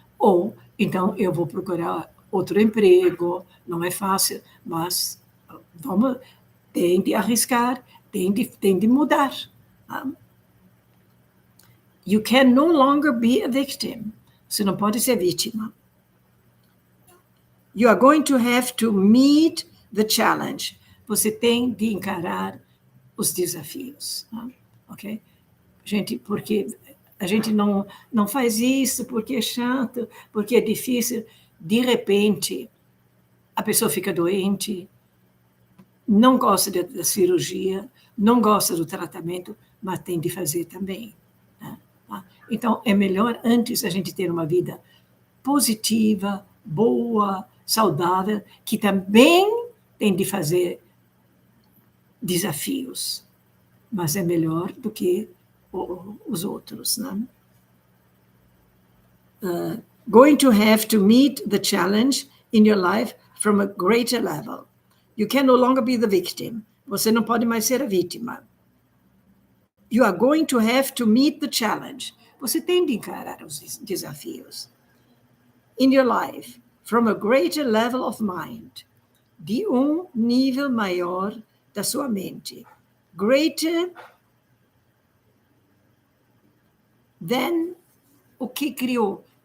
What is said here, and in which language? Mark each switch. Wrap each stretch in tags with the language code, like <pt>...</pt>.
<pt>Ou, então, eu vou procurar outro emprego, não é fácil, mas tem de arriscar, tem de mudar. Tá?</pt> <en>You can no longer be a victim.</en> <pt>Você não pode ser vítima.</pt> <en>You are going to have to meet the challenge.</en> <pt>Você tem de encarar os desafios. Tá? Ok? Gente, porque a gente não faz isso porque é chato, porque é difícil. De repente, a pessoa fica doente, não gosta da cirurgia, não gosta do tratamento, mas tem de fazer também. Né? Então, é melhor antes a gente ter uma vida positiva, boa, saudável, que também tem de fazer desafios, mas é melhor do que os outros. Né?</pt> <en>Going to have to meet the challenge in your life from a greater level. You can no longer be the victim.</en> <pt>Você não pode mais ser a vítima.</pt> <en>You are going to have to meet the challenge.</en> <pt>Você tem de encarar os desafios.</pt> <en>In your life, from a greater level of mind.</en> <pt>De nível maior da sua mente.</pt> <en>Greater than</en> <pt>o que criou.</pt>